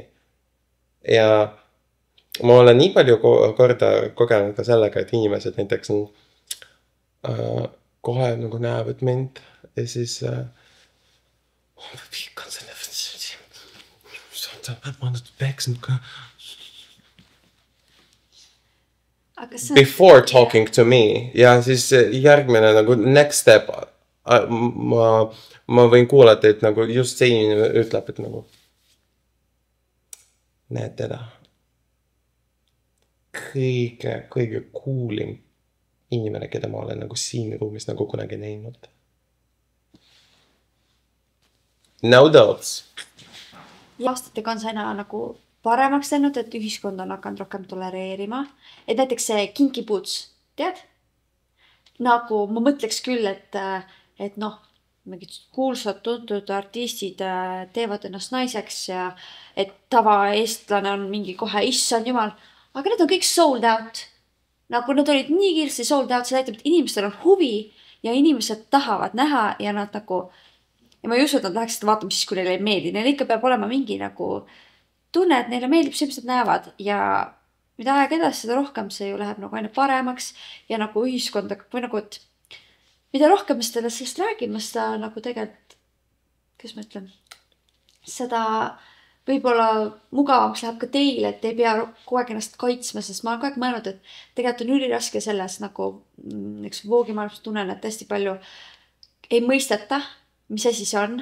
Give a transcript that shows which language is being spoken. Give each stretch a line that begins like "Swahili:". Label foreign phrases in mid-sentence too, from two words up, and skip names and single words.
Estonian: Ja ma olen nii palju korda kogenud ka sellega, et inimesed näiteks kohe nagu näevad mind ja siis ma viikan selle ma nüüd peaksin ka
English: before talking to me
Estonian: ja siis järgmine nagu
English: next step
Estonian: ma võin kuulata, et nagu just see inimene ütleb, et nagu näed teda kõige coolim inimene, keda ma olen nagu siin ruumis nagu kunagi näinud.
English: No doubts.
Estonian: Aastatega on see aina nagu paremaks läinud, et ühiskond on hakanud rohkem tolereerima. Et näiteks see Kinky Boots, tead? Nagu ma mõtleks küll, et noh, mingid kuulsad tuntud artistid teevad ennast naiseks ja et tavaeestlane on mingi kohe issand jumal. Aga need on kõik
English: sold out.
Estonian: Nagu nad olid nii kiiresti
English: sold out,
Estonian: see näitab, et inimestel on huvi ja inimesed tahavad näha ja nad nagu ja ma ei usu, et nad läheks seda vaatama siis, kui neile ei meeldi. Neil ikka peab olema mingi nagu tunne, et neile meeldib see, mis nad näevad ja mida aeg edasi, seda rohkem see ju läheb nagu aina paremaks ja nagu ühiskond või nagu, et mida rohkem me sellest räägime, seda nagu tegelikult, kuidas ma ütlen, seda võib-olla mugavamaks läheb ka teile, et ei pea kogu aeg ennast kaitsma, sest ma olen kogu aeg mõelnud, et tegelikult on üliraske selles nagu üks voogimaailmas tunnen, et hästi palju ei mõisteta, mis asi see on.